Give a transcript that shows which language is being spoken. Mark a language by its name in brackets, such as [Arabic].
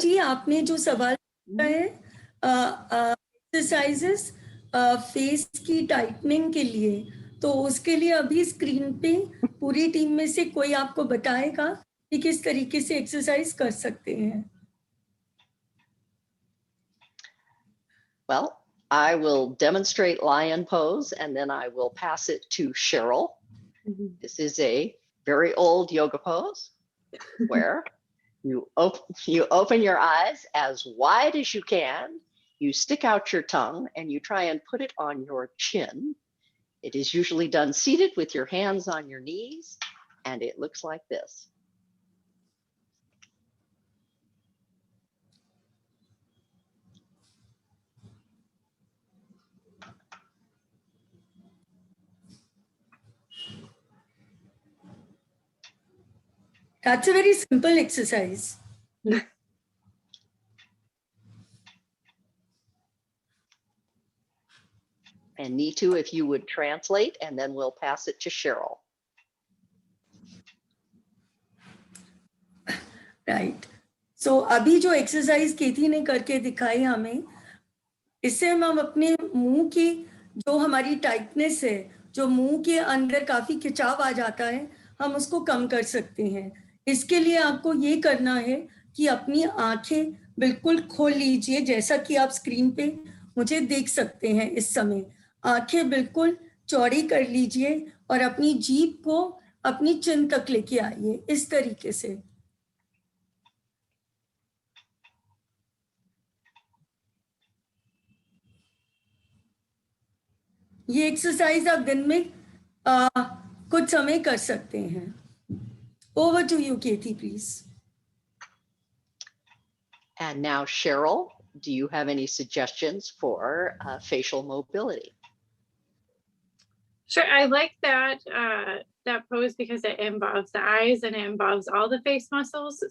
[Hindi] जी, आपने जो सवाल किया है एक्सरसाइजेस फेस की टाइटनिंग के लिए, तो उसके लिए अभी स्क्रीन पे पूरी टीम में से कोई आपको बताएगा कि किस तरीके से एक्सरसाइज कर सकते हैं. [English] Well, I will demonstrate lion pose and then I will pass it to Cheryl. This is a very old yoga pose where you open your eyes as wide as you can, you stick out your tongue and you try and put it on your chin. It is usually done seated with your hands on your knees, and it looks like this. That's a very simple exercise. And Neetu, if you would translate, and then we'll pass it to Cheryl. Right. [Hindi] सो अभी जो exercise केती ने करके दिखाई हमें, इससे हम अपने मुंह की जो हमारी टाइटनेस है, जो मुंह के अंदर काफी खिंचाव आ जाता है, हम उसको कम कर सकते हैं. इसके लिए आपको ये करना है कि अपनी आंखें बिल्कुल खोल लीजिए, जैसा कि आप स्क्रीन पे मुझे देख सकते हैं इस समय. आंखें बिल्कुल चौड़ी कर लीजिए और अपनी जीभ को अपनी चिन तक लेके आइए इस तरीके से. ये एक्सरसाइज आप दिन में कुछ समय कर सकते हैं. [English] Over to you, Katie, please. And now, Cheryl, do you have any suggestions for facial mobility? Sure, I like that that pose because it involves the eyes and it involves all the face muscles.